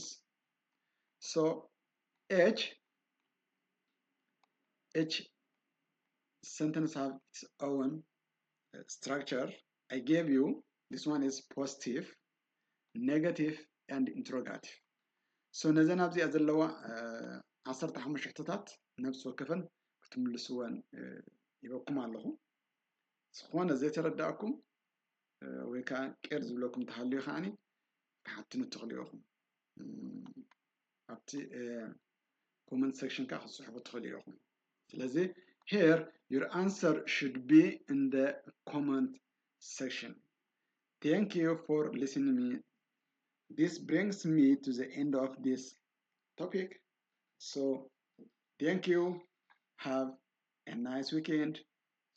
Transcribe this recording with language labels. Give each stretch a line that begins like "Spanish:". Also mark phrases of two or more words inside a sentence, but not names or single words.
English: So each sentence have its own structure. I gave you, this one is positive, negative, and interrogative.
Tigrinya: So ነዘን ኣብዚኣ ዘለዋ 15 ሕቶታት ነብሲ ወከፈን ክትምልስወን ይበኩም ኣለኹ። ዝኾነ ዘይተረዳእኩም ወይ ከዓ ቄር ዝብለኩም ተሃልዩ ከዓኒ ክሓትኑ ትኽእሉ ኢኹም ኣብቲ
English: comment section
Tigrinya: ka ክትፅሕፉ ትኽእሉ ኢኹም። ስለዚ
English: here your answer should be in the comment section. Thank you for listening to me. This brings me to the end of this topic. So thank you. Have a nice weekend.